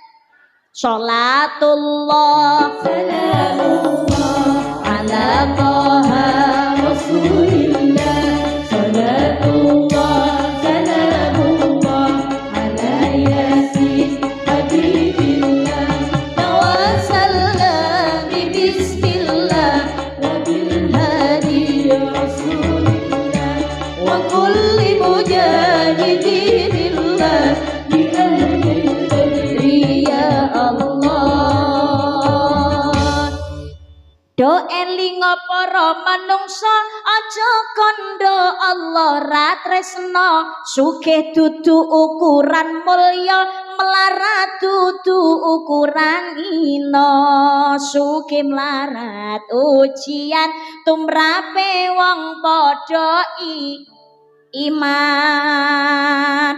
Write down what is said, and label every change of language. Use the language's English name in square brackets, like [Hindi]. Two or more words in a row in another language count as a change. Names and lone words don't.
[Arabic] صلاة الله سلام الله على طه رسول الله. صلاة الله سلام الله على يس حبيب الله. توسلنا ببسم الله وبالهادي رسول الله وكل مجاهد لله بأهل بدر يا الله. [Javanese] Do elinga para manungsa aja kandha Allah ra tresna, sugih dudu ukuran mulya, melarat dudu ukuran ina, sugih melarat ujian tumrape wong padha iman.